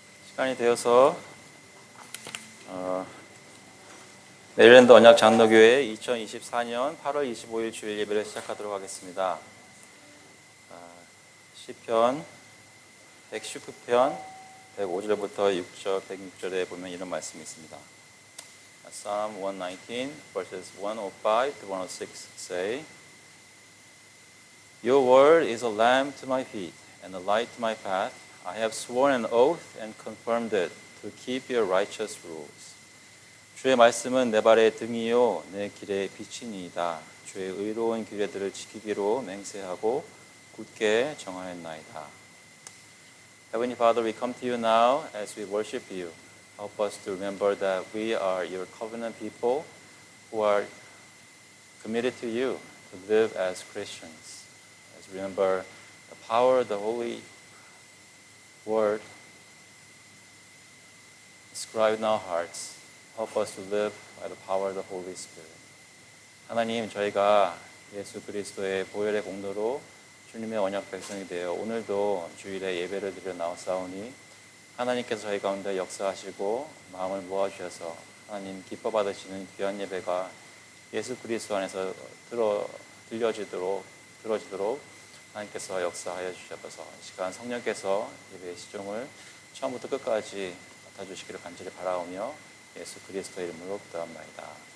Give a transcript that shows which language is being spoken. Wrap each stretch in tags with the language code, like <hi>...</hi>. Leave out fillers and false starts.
<ko>시간이 되어서 메릴랜드 언약 장로교회 2024년 8월 25일 주일 예배를 시작하도록 하겠습니다. 시편 119편 105절부터 6절, 106절에 보면 이런 말씀이 있습니다.</ko> <en>Psalm 119 verses 105 to 106 say, Your word is a lamp to my feet and a light to my path. I have sworn an oath and confirmed it to keep your righteous rules.</en> <ko>주의 말씀은 내 발의 등이요 내 길의 빛이니이다. 주의 의로운 규례들을 지키기로 맹세하고 굳게 정하였나이다.</ko> <en>Heavenly Father, we come to you now as we worship you. Help us to remember that we are your covenant people who are committed to you to live as Christians. As we remember the power of the Holy Word inscribed in our hearts. Help us to live by the power of the Holy Spirit.</en> <ko>하나님, 저희가 예수 그리스도의 보혈의 공로로 주님의 언약 백성이 되어 오늘도 주일에 예배를 드려 나왔사오니 하나님께서 저희 가운데 역사하시고 마음을 모아주셔서 하나님 기뻐 받으시는 귀한 예배가 예수 그리스도 안에서 들어지도록 하나님께서 역사하여 주셔서 이 시간 성령께서 예배의 시종을 처음부터 끝까지 맡아주시기를 간절히 바라오며 예수 그리스도의 이름으로 기도합나이다.</ko>